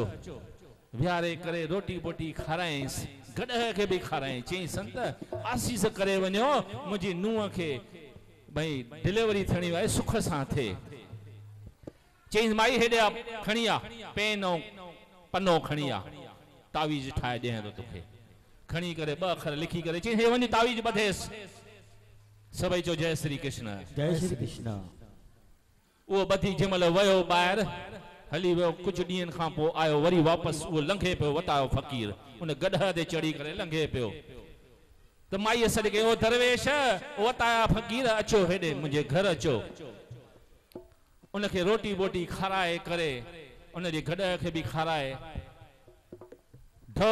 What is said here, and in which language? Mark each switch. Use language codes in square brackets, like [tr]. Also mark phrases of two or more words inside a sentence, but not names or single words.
[sd] विहारे करे रोटी बोटी खाराईंसि गॾ खे बि खाराई चई संत आसीस करे वञो मुंहिंजी नुंहुं खे भाई डिलीवरी थियणी आहे सुख सां थिए चई माई हेॾे खणी आ पेन ऐं पनो खणी आ तावीज़ ठाहे ॾियां थो तोखे खणी करे ॿ अखर लिखी करे चई हे वञी तावीज़ ॿधेसि सभई चो जय श्री कृष्ण जय श्री कृष्ण उहो ॿधी जंहिंमहिल वियो ॿाहिरि हली वियो कुझु ॾींहंनि खां पोइ आयो वरी वापसि उहो लंघे पियो वतायो फ़कीर उन गॾ ते चढ़ी करे लंघे पियो त माईअ सॾु कयो दरवेश वताया फ़कीर अचो हेॾे मुंहिंजे घर अचो उनखे रोटी बोटी खाराए करे उनजे गॾ खे बि खाराए ढो